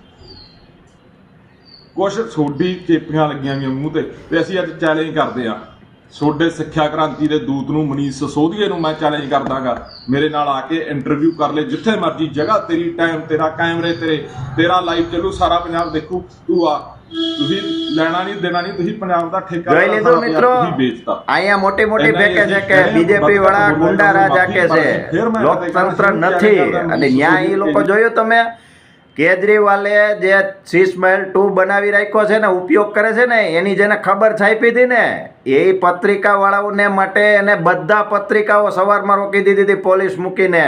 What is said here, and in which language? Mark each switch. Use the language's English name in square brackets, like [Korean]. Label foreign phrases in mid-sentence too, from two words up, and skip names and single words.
[Punjabi] ਕੁਛ ਸੋਡੀ ਚੇਪੀਆਂ ਲੱਗੀਆਂ ਗਈਆਂ ਮੂੰਹ ਤੇ ਅਸੀਂ ਅੱਜ ਚੈਲੰਜ ਕਰਦੇ ਆ ਸੋਡੇ ਸਿੱਖਿਆ ਕ੍ਰਾਂਤੀ ਦੇ ਦੂਤ ਨੂੰ, ਮਨੀਸ਼ ਸਿਸੋਦੀਏ ਨੂੰ ਮੈਂ ਚੈਲੰਜ ਕਰਦਾਗਾ, ਮੇਰੇ ਨਾਲ ਆ ਕੇ ਇੰਟਰਵਿਊ ਕਰ ਲੈ ਜਿੱਥੇ ਮਰਜੀ ਜਗ੍ਹਾ, ਤੇਰੀ ਟਾਈਮ ਤੇਰਾ, ਕੈਮਰੇ ਤੇਰਾ ਲਾਈਵ ਚੱਲੂ, ਸਾਰਾ ਪੰਜਾਬ ਦੇਖੂ। ਤੂੰ ਆ, ਤੁਸੀਂ ਲੈਣਾ ਨਹੀਂ ਦੇਣਾ ਨਹੀਂ, ਤੁਸੀਂ ਪੰਜਾਬ ਦਾ ਠੇਕਾ [Gujarati] જોઈ લીધું મિત્રો। અહીંયા મોટી મોટી ફેંકે છે કે બીજેપી વાળા ગુંડા રાજ આકે છે, લોકતંત્ર નથી। અને ન્યા એ લોકો જોયું તમે, કેજરીવાલે જે 6 માઇલ 2 બનાવી રાખ્યો છે ને, ઉપયોગ કરે છે ને, એની જેને ખબર છાપી હતી ને, એ પત્રિકા વાળાઓને માટે એને બધા પત્રિકાઓ સવારમાં રોકી દીધી હતી પોલીસ મૂકીને।